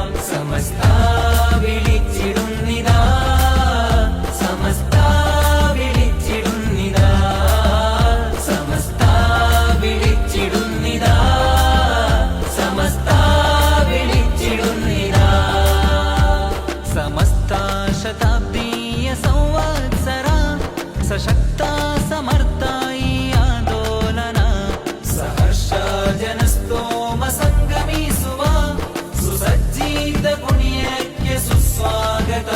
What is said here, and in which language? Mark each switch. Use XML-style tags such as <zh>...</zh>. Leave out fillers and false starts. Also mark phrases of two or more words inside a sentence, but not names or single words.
<ml>സമസ്ത വിളിച്ചിടുന്നിതാ, സമസ്ത വിളിച്ചിടുന്നിതാ, സമസ്ത വിളിച്ചിടുന്നിതാ, സമസ്ത വിളിച്ചിടുന്നിതാ.</ml> <kn>ಸಮಸ್ತ ಶತಾಬ್ದೀಯ ಸಂವತ್ಸರ ಸಶಕ್ತ ಸಮರ್ಥ ಈ ಆಂದೋಲನ. ಸಹರ್ಷ ಜನಸ್ತೋಮ ಸಂಗಮಿಸುವ ಸುಸಜ್ಜಿತ ಕುಣಿಯಕ್ಕೆ ಸುಸ್ವಾಗತ.</kn>